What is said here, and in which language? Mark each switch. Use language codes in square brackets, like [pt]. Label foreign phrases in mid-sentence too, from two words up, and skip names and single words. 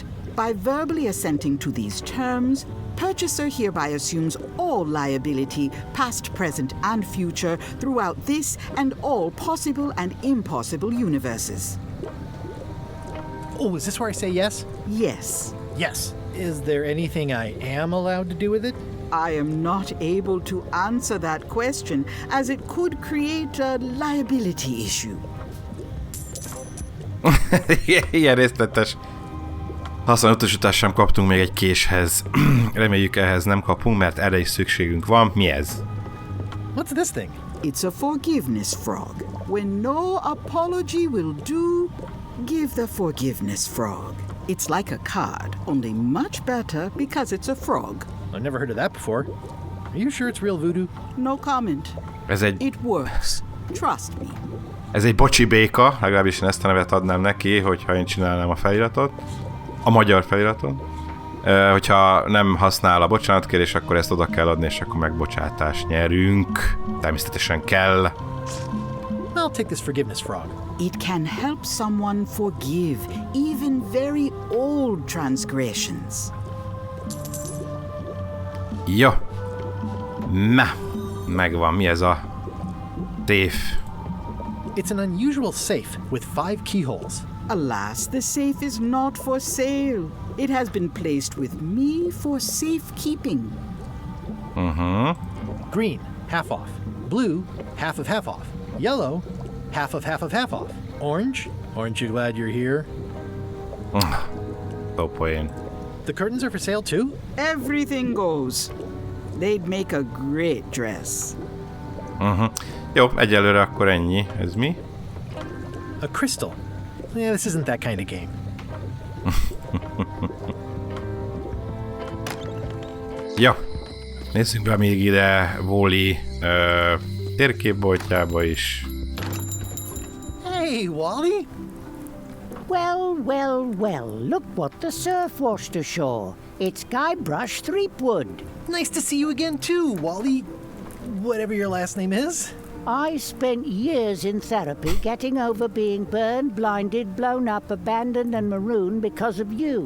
[en] By verbally assenting to these terms, purchaser hereby assumes all liability, past, present, and future, throughout this and all possible and impossible universes. Oh, is this where I say yes? Yes. Yes. Is there anything I am allowed to do with it? I am not able to answer that question, as it could create a liability issue. [hu] Ilyen részletes használatos sem kaptunk még egy késhez. Reméljük ehhez nem kapunk, mert erre is szükségünk van. Mi ez? [en] What's this thing? It's a forgiveness frog. When no apology will do, give the forgiveness frog. It's like a card, only much better because it's a frog. I've never heard of that before. Are you sure it's real voodoo? No comment. It works. Trust me. [hu] Ez egy bocsi béka, legalábbis én ezt a nevet adnám neki, hogyha én csinálnám a feliratot. A magyar feliratot. Hogyha nem használ a bocsánatkérés, akkor ezt oda kell adni, és akkor megbocsátást nyerünk. Természetesen kell. [en] I'll take this forgiveness frog. It can help someone forgive even very old transgressions. [hu] Jó. Na, megvan. Mi ez a safe? [en] It's an unusual safe with 5 keyholes. Alas, the safe is not for sale. It has been placed with me for safekeeping. Green, half off. Blue, half off. Yellow, half off. Orange, aren't you glad you're here? [hu] So poén. [en] The curtains are for sale too? Everything goes. They'd make a great dress. [hu] Jó, egyelőre akkor ennyi. Ez mi? [en] A crystal. Yeah, this isn't that kind of game. [hu] Jó. Nézzünk be még ide Wally térképboltjába is. [en] Hey, Wally! Well, look what the surf washed ashore. It's Guybrush Threepwood. Nice to see you again too, Wally. Whatever your last name is. I spent years in therapy getting over being burned, blinded, blown up, abandoned, and marooned because of you.